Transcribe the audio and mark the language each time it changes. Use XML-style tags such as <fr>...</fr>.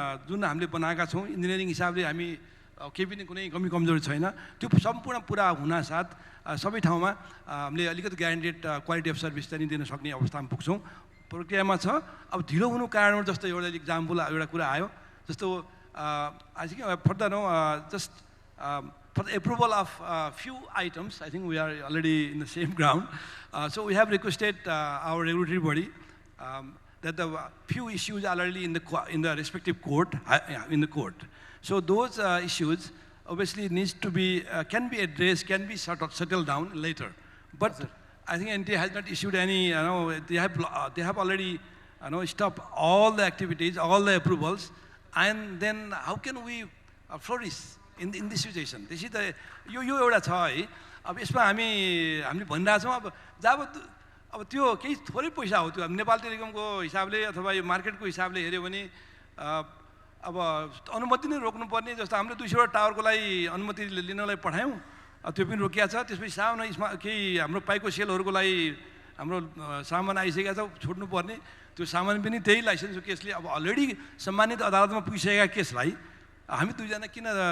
<ne>जुन हामीले बनाएका छौँ इन्जिनियरिङ हिसाबले हामी केही पनि कुनै कमी कमजोरी छैन त्यो सम्पूर्ण पुरा हुनासाथ सबै ठाउँमा हामीले अलिकति ग्यारेन्टेड क्वालिटी अफ सर्भिस चाहिँ दिन सक्ने अवस्थामा पुग्छौँ प्रक्रियामा छ अब ढिलो हुनु कारणहरू जस्तो एउटा इक्जाम्पल एउटा कुरा आयो जस्तो</ne> <en>I think further no just for the approval of few items, I think we are already in the same ground. So we have requested our regulatory body that the few issues are already in the respective court, in the court. So those issues obviously needs to be can be addressed, can be settled down later. But I think NTA has not issued any. They have already stopped all the activities, all the approvals, and then how can we flourish in this situation? This is the</en> <ne>यो एउटा छ है अब यसमा हामीले भनिरहेको छौँ अब जब अब त्यो केही थोरै पैसा हो त्यो नेपाल टेलिकमको हिसाबले अथवा यो मार्केटको हिसाबले हेऱ्यो भने अब अनुमति नै रोक्नुपर्ने जस्तो हामीले 200 वटा टावरको लागि अनुमति लिनलाई पठायौँ त्यो पनि रोकिया छ त्यसपछि सानो केही हाम्रो पाइको सेलहरूको लागि हाम्रो सामान आइसकेको छ छोड्नुपर्ने त्यो सामान पनि त्यही लाइसेन्सको केसले अब अलरेडी सम्मानित अदालतमा पुगिसकेका केसलाई हामी दुईजना किन</ne>